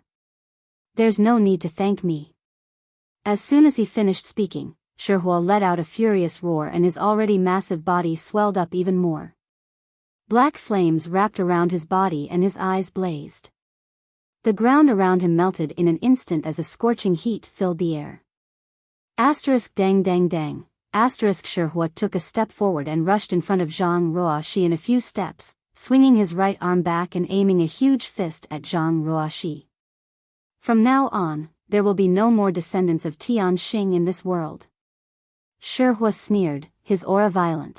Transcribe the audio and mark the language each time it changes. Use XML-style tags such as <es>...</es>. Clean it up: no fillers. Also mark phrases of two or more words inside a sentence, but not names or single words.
<en>There's no need to thank me." As soon as he finished speaking, Shihua let out a furious roar and his already massive body swelled up even more. Black flames wrapped around his body and his eyes blazed. The ground around him melted in an instant as a scorching heat filled the air. Asterisk dang dang dang. Asterisk Shihua took a step forward and rushed in front of Zhang Ruoshi in a few steps, swinging his right arm back and aiming a huge fist at Zhang Ruoshi. From now on, there will be no more descendants of Tian Xing in this world. Shihua sneered, his aura violent.</en>